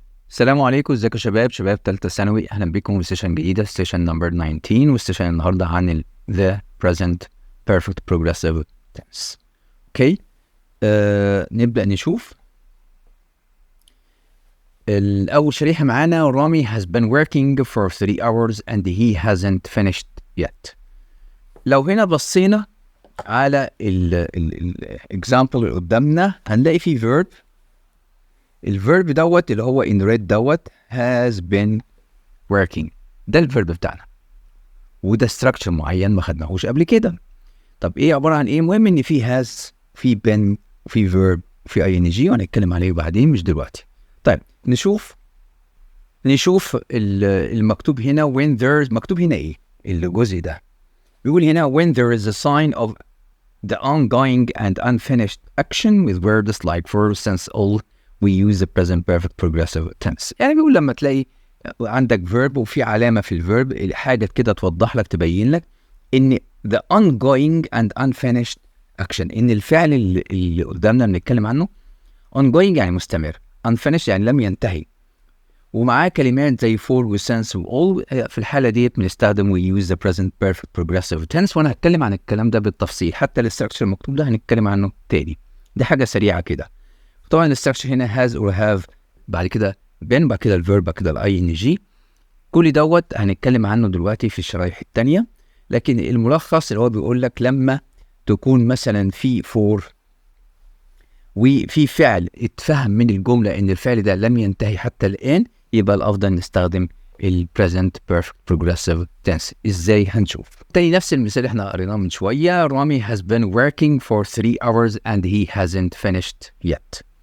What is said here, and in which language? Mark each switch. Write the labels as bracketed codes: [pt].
[ar] السلام عليكم، ازيكم يا شباب تالتة ثانوي. اهلا بكم في سيشن جديدة، سيشن نمبر 19، والسيشن النهارده عن [en] the present perfect progressive tense. [ar] اوكي. نبدأ نشوف الأول شريحة معانا. [en] Rami has been working for 3 hours and he hasn't finished yet. [ar] لو هنا بصينا على الاكزامبل اللي قدامنا هنلاقي فيه verb. الفيرب دوت اللي هو [en] in red [ar] دوت [en] has been working، [ar] ده الفيرب بتاعنا، وده structure معين ما خدناهوش قبل كده. طب ايه عباره عن ايه؟ المهم ان في has، في been، وفي verb، في ing، وهنتكلم عليه بعدين مش دلوقتي. طيب نشوف المكتوب هنا. [en] when there's، [ar] مكتوب هنا ايه الجزء ده؟ بيقول هنا [en] when there is a sign of the ongoing and unfinished action with words like for since all we use the present perfect progressive tense. [ar] يعني بيقول لما تلاقي عندك verb وفي علامة في الverb، حاجة كده توضح لك، تبين لك ان [en] the ongoing and unfinished action، [ar] ان الفعل اللي قدامنا بنتكلم عنه ongoing يعني مستمر، unfinished يعني لم ينتهي، ومعاه كلمات زي for و since و all. في الحالة ديت بنستخدم [en] we use the present perfect progressive tense، [ar] وانا هتكلم عن الكلام ده بالتفصيل، حتى الاستراكشر المكتوب ده هنتكلم عنه تاني. دي حاجة سريعة كده. طبعا الاستراكشر هنا has or have، بعد كده been، بعد كده الفيرب، بعد كده الاي ان جي. كل دوت هنتكلم عنه دلوقتي في الشرايح التانية، لكن الملخص اللي هو بيقول لك لما تكون مثلا في for وفي فعل اتفهم من الجملة ان الفعل ده لم ينتهي حتى الآن، يبقى الأفضل نستخدم ال present perfect progressive tense. ازاي؟ هنشوف تاني نفس المثال اللي احنا قريناه من شوية. [en] Rami has been working for 3 hours and he hasn't finished yet.